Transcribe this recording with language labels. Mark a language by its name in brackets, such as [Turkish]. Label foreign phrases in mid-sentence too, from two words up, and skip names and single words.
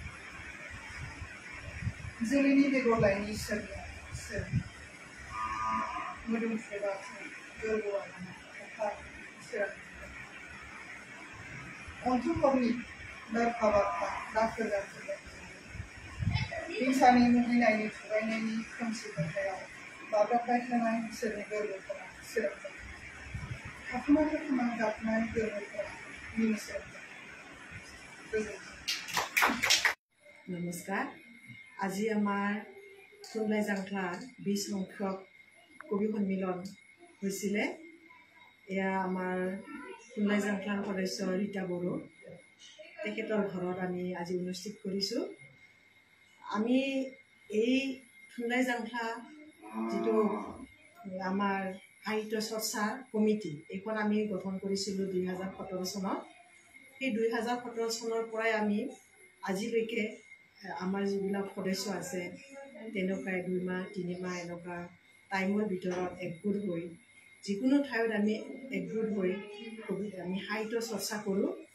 [Bodo] जोलैनि बेगर लायनि सोर मोदोमफ्रुबा गोरबोआ अखा सोरां अन्थुफोरनि बारफा दाखोर हिंसानि मुहिनायनि थुगायनायनि खोमसि खोथायाव बाब्राबबाय थानाय बिसोरनि गोरबोफोरा सोरां थाखोमा गाबनाय गोरबोफोरा मिनिस्रां [Assamese] নমস্কাৰ আজি আমাৰ থুনলাই জাংখ্লাৰ 20 সংখ্যক কবি সন্মিলন হৈছিলে এয়া আমাৰ থুনলাই জাংখ্লাৰ সদস্য ৰীতা বড়ো তেখেতৰ ঘৰত আমি আজি অনুষ্ঠিত কৰিছোঁ আমি এই थुनलाइ जांख्ला जितु आमार সাহিত্য চৰ্চা কমিটি এখন আমি গঠন কৰিছিলোঁ 2017 চনত সেই 2017 চনৰ পৰাই আমি আজিলৈকে আমাৰ যিবিলাক সদস্য আছে তেনেকুৱা 2 মাহ 3 মাহ এনেকুৱা টাইমৰ ভিতৰত একগোট হৈ যিকোনো ঠাইত আমি একগোট হৈ আমি সাহিত্য চৰ্চা কৰোঁ